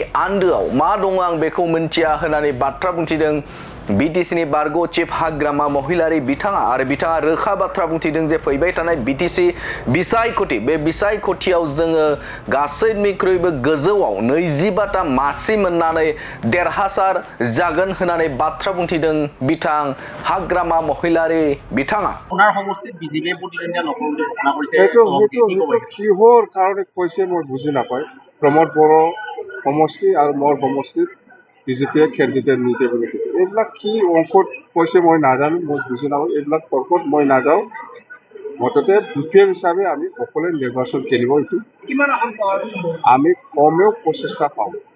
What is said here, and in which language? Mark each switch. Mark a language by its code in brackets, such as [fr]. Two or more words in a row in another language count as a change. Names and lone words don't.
[brx] आन्दोआव मा दङ आं बेखौ मिन्थिया होननानै बाथ्रा बुंथिदों बीटीसीनि बारग' चिफ हाग्रामा महिलारि बिथाङा आरो बिथाङा रोखा बाथ्रा बुंथिदों जे फैबाय थानाय बीटीसी बिसायख'थि बे बिसायख'थियाव जोङो गासैनिख्रुइबो गोजौआव 25टा मासि मोननानै देरहासार जागोन होननानै बाथ्रा बुंथिदों बिथां हाग्रामा महिलारि बिथाङा [as] কিহৰ কাৰণে কৈছে মই বুজি নাপায় প্ৰমোদ বড়ো সমষ্টি আৰু মোৰ সমষ্টিত বিজেপিয়ে কেণ্ডিডেট নিদিয়ে বুলি এইবিলাক কি অংকত কৈছে মই নাজানো মই বুজি নাপাওঁ এইবিলাক তৰ্কত মই নাযাওঁ মুঠতে বিপিএম হিচাপে আমি সকলোৱে নিৰ্বাচন খেলিব এইটো আমি কমেও 25টা পাওঁ